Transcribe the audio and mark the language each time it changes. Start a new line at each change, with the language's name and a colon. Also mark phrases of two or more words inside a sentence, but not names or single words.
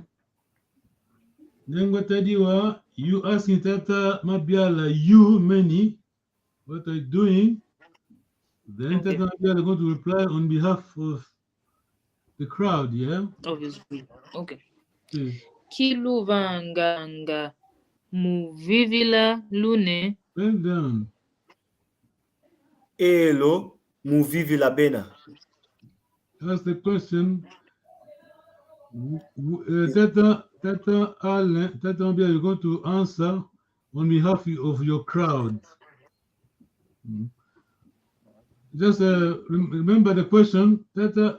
English: Then what I do, you asking Tata Mabiala, you many, what are you doing? Then Tata Mabiala going to reply on behalf of the crowd, yeah? Obviously. Okay. Please.
Kongo: Kiluvanganga muvivila lune.
English: Well done.
Kongo: Elo muvivila bena.
English: That's the question. Tata Mabiala, you're going to answer on behalf of your crowd. Just remember the question, Tata.